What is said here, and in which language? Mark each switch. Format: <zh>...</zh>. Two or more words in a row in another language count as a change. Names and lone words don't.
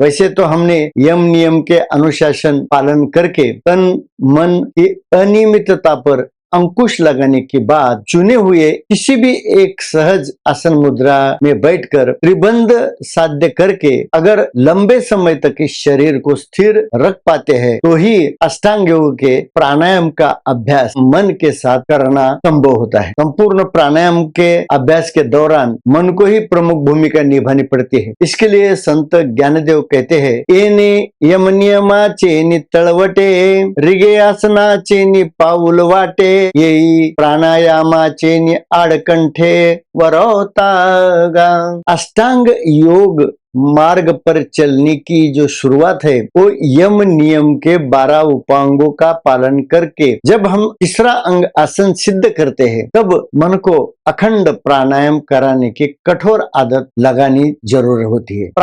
<hi>वैसे तो हमने यम नियम के अनुशासन पालन करके तन मन की अनियमितता पर अंकुश लगाने के बाद चुने हुए किसी भी एक सहज आसन मुद्रा में बैठकर त्रिबंध साध्य करके अगर लंबे समय तक इस शरीर को स्थिर रख पाते हैं तो ही अष्टांग योग के प्राणायाम का अभ्यास मन के साथ करना संभव होता है। संपूर्ण प्राणायाम के अभ्यास के दौरान मन को ही प्रमुख भूमिका निभानी पड़ती है। इसके लिए संत ज्ञानदेव कहते हैं,</hi> <mr>एने यम नियमा चेनी तळवटे रिगे आसना चेनी पाऊल वाटे येई प्राणायामाचे आडकंठे वरोतागा।</mr> <hi>अष्टांग योग मार्ग पर चलने की जो शुरुआत है वो यम नियम के 12 उपांगों का पालन करके जब हम तीसरा अंग आसन सिद्ध करते हैं तब मन को अखंड प्राणायाम कराने की कठोर आदत लगानी जरूर होती है।</hi>